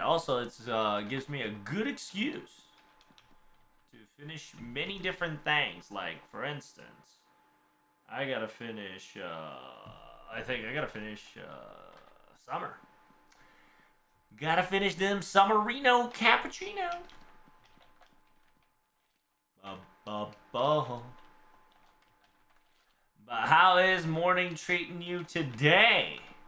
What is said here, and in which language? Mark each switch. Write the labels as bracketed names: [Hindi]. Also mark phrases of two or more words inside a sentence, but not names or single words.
[English] Also, it gives me a good excuse to finish many different things. Like, for instance, I gotta finish. I think I gotta finish summer. Gotta finish them Summerino cappuccino. Ba-ba-ba. But how is morning treating you today?